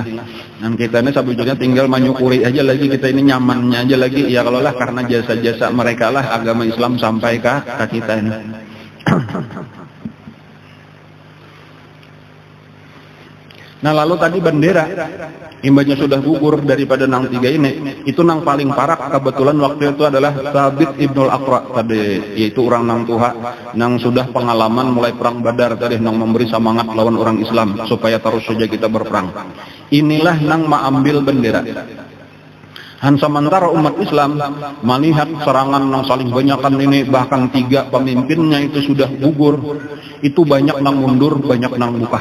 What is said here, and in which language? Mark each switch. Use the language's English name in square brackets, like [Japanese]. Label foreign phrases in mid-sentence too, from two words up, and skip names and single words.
[Indonesian] Kita ini sebetulnya tinggal menyukuri aja lagi, kita ini nyamannya aja lagi. Ya kalau lah karena jasa-jasa mereka lah agama Islam sampai ke kita ini. Nah lalu tadi bendera, imbasnya sudah gugur daripada nang 3 ini, itu nang paling parah kebetulan waktu itu adalah Thabit Ibnul Aqra tadi, yaitu orang nang tuha, nang sudah pengalaman mulai perang Badar tadi, nang memberi semangat lawan orang Islam supaya terus saja kita berperang. Inilah nang mengambil bendera. Sementara umat Islam melihat serangan yang saling banyakan ini, bahkan 3 pemimpinnya itu sudah gugur, itu banyak nang mundur, banyak nang buka.